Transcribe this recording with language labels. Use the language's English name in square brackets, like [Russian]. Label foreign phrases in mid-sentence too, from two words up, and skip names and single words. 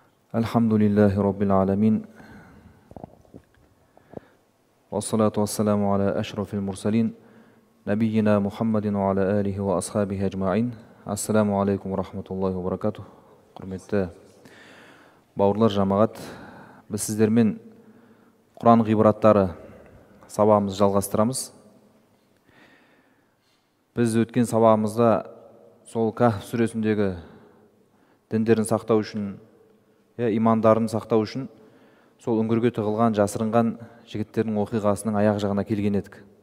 [Arabic] الحمد لله رب العالمين والصلاة والسلام على أشرف المرسلين. نبينا محمد وعلى آله وأصحابه أجمعين. السلام عليكم ورحمة الله وبركاته. [Kazakh] Құрметті бауырлар, жамағат, біз сіздермен Құран ғибраттары сабағымызды жалғастырамыз. Біз өткен сабағымызда сол Кахф сүресіндегі діндерін сақтау үшін, имандарын сақтау үшін сол үңгірге тығылған, жасырынған жігіттердің оқиғасының аяқ жағына келген едік.